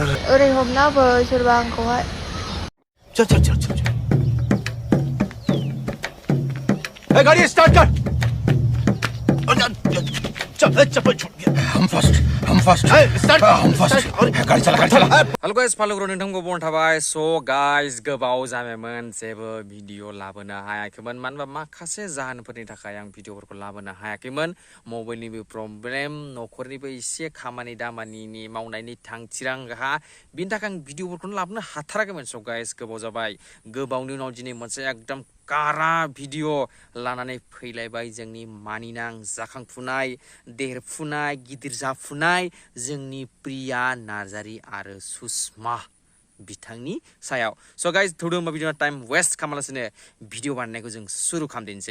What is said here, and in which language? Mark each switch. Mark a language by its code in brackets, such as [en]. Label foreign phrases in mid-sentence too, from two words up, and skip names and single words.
[brx] ओरै हमनाबो सोरबा आंखौहाय [hi] चल ए गाड़ी स्टार्ट कर चल हम [en] first start [hi] गाड़ी चला [en] hello guys [brx] फालोग्रो नोंथांखौ बन थाबाय [en] so guys [brx] गोबाव जाबायमोन जेबो भिडिअ लाबोनो हायाखैमोन मानोबा माखासे जाहोनफोरनि थाखाय आं भिडिअफोरखौ लाबोनो हायाखैमोन मबाइलनिबो प्रब्लेम न'खरनिबो एसे खामानि दामानिनि मावनायनि थांथिरांहा बिनि थाखाय आं भिडिअफोरखौनो लाबोनो हाथाराखैमोन [en] so guys [brx] गोबाव जाबाय गोबावनि उनाव दिनै मोनसे एकदम कारा भिडिअ लानानै फैलायबाय जोंनि मानिनां जाखांफुनाय देरफुनाय गिदिर जाफुनाय जोंनि प्रिया नार्जारी आरो सुषमा बिथांनि सायाव [en] so guys [brx] थौदो होमबा भिडिअ [en] time waste [brx] खालामालासिनो भिडिअ बानायनायखौ जों सुरु खालामदिनोसै